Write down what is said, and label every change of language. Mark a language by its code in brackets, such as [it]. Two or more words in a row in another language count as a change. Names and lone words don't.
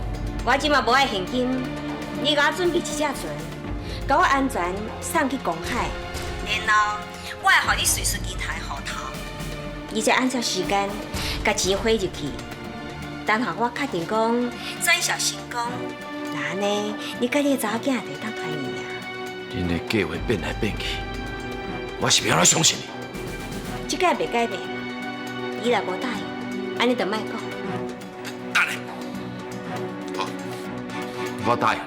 [nan] 我即马无爱现金，你甲我准备一只船，甲我安全送去公海，然后我会予你随时其他的户头，而且按照时间甲钱汇入去。等下我确定讲转小成功，那安尼你甲你的查某囝就会当团圆啊。恁的计划变来变去，我是要安怎相信你？即摆袂改变，你若无答应，安尼就莫讲。等下，好，我答应你。